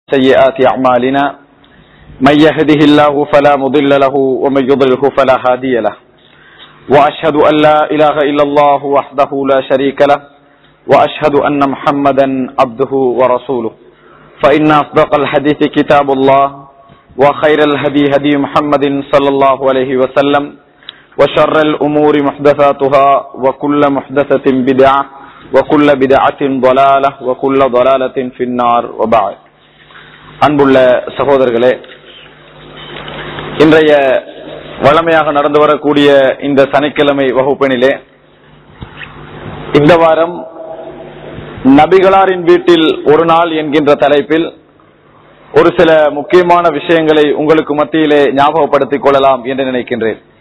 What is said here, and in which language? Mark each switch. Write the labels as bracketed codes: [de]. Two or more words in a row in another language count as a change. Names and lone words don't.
[ar] سيئات أعمالنا من يهده الله فلا مضل له ومن يضلله فلا هادي له وأشهد أن لا إله إلا الله وحده لا شريك له وأشهد أن محمدا عبده ورسوله فإن أصدق الحديث كتاب الله وخير الهدي هدي محمد صلى الله عليه وسلم وشر الأمور محدثاتها وكل محدثة بدعة وكل بدعة ضلالة وكل ضلالة في النار وبعد. [ta] அன்புள்ள சகோதரர்களே, இன்றைய வழமையாக நடந்து வரக்கூடிய இந்த சனிக்கிழமை வகுப்பினிலே இந்த வாரம் நபிகளாரின் வீட்டில் ஒரு நாள் என்கின்ற தலைப்பில் ஒரு சில முக்கியமான விஷயங்களை உங்களுக்கு மத்தியிலே ஞாபகப்படுத்திக் கொள்ளலாம் என்று நினைக்கின்றேன்.